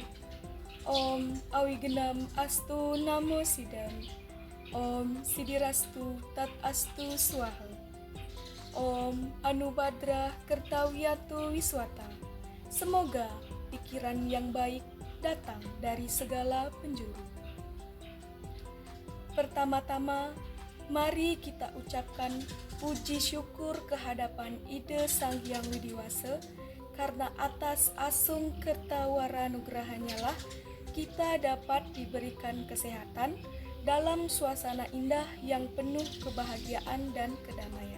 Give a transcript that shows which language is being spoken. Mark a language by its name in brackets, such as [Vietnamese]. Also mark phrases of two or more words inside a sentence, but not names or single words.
[Sanskrit] Om Awigenam Astu Namo Sidam. Om Sidirastu Tat Astu Swaha. Om Anubhadra Kertawiyatu Wiswata. [Indonesian] Semoga pikiran yang baik datang dari segala penjuru. Pertama-tama, mari kita ucapkan puji syukur kehadapan Ide Sang Hyang Widiwasa, karena atas asung kertawaranugrahannya lah kita dapat diberikan kesehatan dalam suasana indah yang penuh kebahagiaan dan kedamaian.